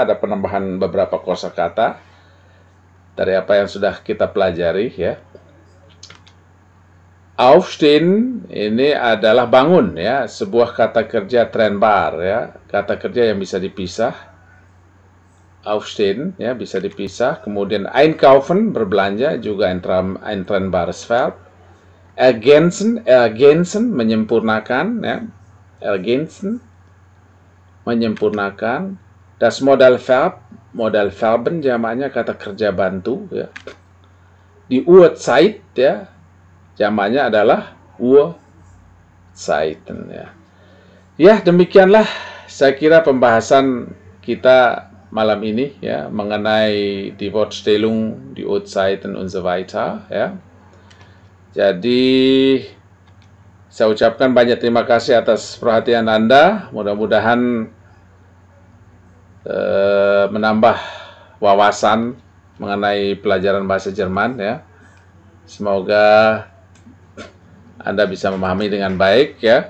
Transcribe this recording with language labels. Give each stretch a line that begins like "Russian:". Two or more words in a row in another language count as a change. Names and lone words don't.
Indonesian: Ada penambahan beberapa kosakata dari apa yang sudah kita pelajari, ya. Aufstehen ini adalah bangun, ya, sebuah kata kerja trennbar, ya, kata kerja yang bisa dipisah. Aufstehen, ya, bisa dipisah. Kemudian einkaufen, berbelanja, juga
German: ein trennbares Verb. Ergänzen,
Indonesian: menyempurnakan, ya. Ergänzen, menyempurnakan.
German: Das Modalverb, Modalverben
Indonesian: jamaknya kata kerja bantu, ya.
German: Die Uhrzeit,
Indonesian: ya, jamaknya adalah Uhrzeiten, ya. Ya, demikianlah saya kira pembahasan kita malam ini, ya, mengenai
German: die Wortstellung, die Uhrzeiten und so weiter,
Indonesian: ya. Jadi saya ucapkan banyak terima kasih atas perhatian Anda. Mudah-mudahan menambah wawasan mengenai pelajaran bahasa Jerman ya. Semoga Anda bisa memahami dengan baik ya.